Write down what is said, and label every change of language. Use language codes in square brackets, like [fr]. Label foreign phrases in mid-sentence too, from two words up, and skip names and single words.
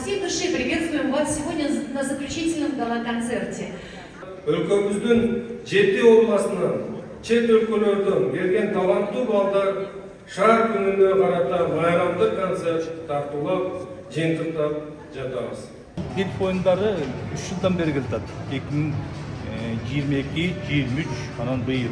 [ru] души приветствуем вас сегодня на заключительном гала-концерте. [ky] Өлкөбүздүн 7 областынан, чет өлкөлөрдөн келген таланттуу балдар шаар күнүнө карата байрамдык концерт тартуулап, жыйынтыктап жатабыз. Дельфи оюндары 3 жылдан бери келатат. 2022-23 анан быйыл.